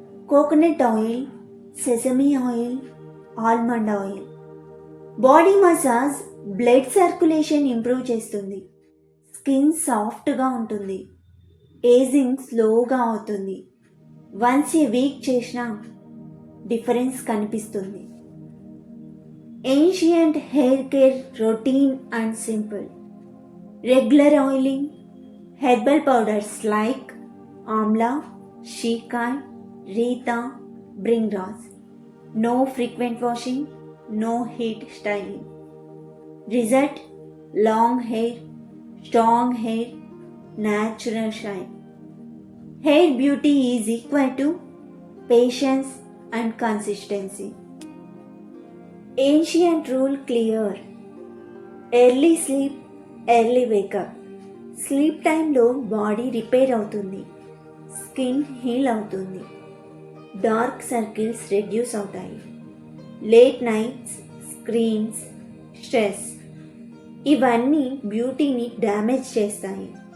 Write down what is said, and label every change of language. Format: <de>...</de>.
<en>Coconut oil, sesame oil, almond oil.</en> <te>Body massage blood circulation improve చేస్తుంది, skin సాఫ్ట్గా ఉంటుంది, ageing స్లోగా అవుతుంది. వన్స్ ఏ వీక్ చేసినా డిఫరెన్స్ కనిపిస్తుంది.</te> <en>Ancient hair care routine and simple. Regular oiling, herbal powders like amla, shikai, rita, bringras. No frequent washing, no heat styling. Result: long hair, strong hair, natural shine. Hair beauty is equal to patience and consistency. Ancient rule clear: early sleep, early wake up.</en> <te>Sleep టైంలో body repair అవుతుంది, skin heal అవుతుంది, dark circles reduce అవుతాయి. Late nights, screens, stress ఇవన్నీ బ్యూటీని damage చేస్తాయి.</te>